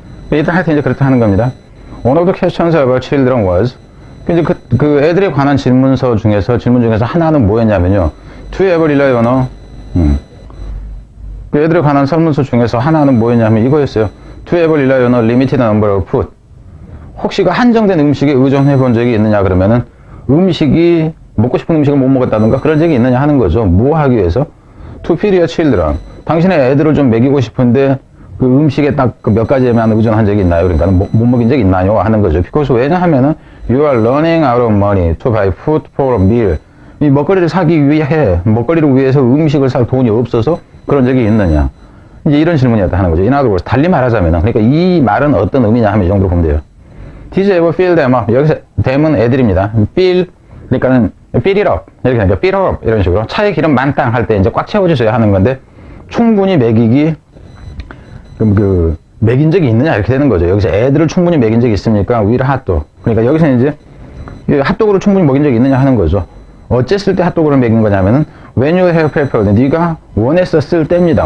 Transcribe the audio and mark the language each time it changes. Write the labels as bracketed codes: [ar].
[ko] 일단 하여튼 이제 그렇다 하는 겁니다. [en] One of the questions about children was, [ko] 이제 그 애들에 관한 질문 중에서 하나는 뭐였냐면요. [en] To ever rely on a, [ko] 그 애들에 관한 설문서 중에서 하나는 뭐였냐면 이거였어요. [en] To ever rely on a limited number of food. [ko] 혹시 그 한정된 음식에 의존해 본 적이 있느냐 그러면은 먹고 싶은 음식을 못 먹었다든가 그런 적이 있느냐 하는 거죠. 뭐 하기 위해서? [en] To feed your children. [ko] 당신의 애들을 좀 먹이고 싶은데 그 음식에 딱 몇 가지에만 의존한 적이 있나요? 그러니까 못 먹인 적이 있나요? 하는 거죠. [en] because [ko] 왜냐하면은 [en] you are running out of money to buy food for a meal. [ko] 이 먹거리를 사기 위해, 먹거리를 위해서 음식을 살 돈이 없어서 그런 적이 있느냐. 이제 이런 질문이었다 하는 거죠. [en] In other words, [ko] 달리 말하자면, 그러니까 이 말은 어떤 의미냐 하면 이 정도로 보면 돼요. [en] Did you ever feel them up? [ko] 여기서 them은 애들입니다. [en] feel, [ko] 그러니까는 [en] fill it up. [ko] 이렇게 하니까 [en] fill it up. [ko] 이런 식으로. 차에 기름 만땅 할 때 이제 꽉 채워주셔야 하는 건데, 충분히 먹이기, 먹인 적이 있느냐 이렇게 되는 거죠. 여기서 애들을 충분히 먹인 적이 있습니까? [en] with hotdog. [ko] 그러니까 여기서 이제 핫도그를 충분히 먹인 적이 있느냐 하는 거죠. 어쨌을 때 핫도그를 먹인 거냐면은 [en] when you have prepared, [ko] 네가 원했었을 때입니다.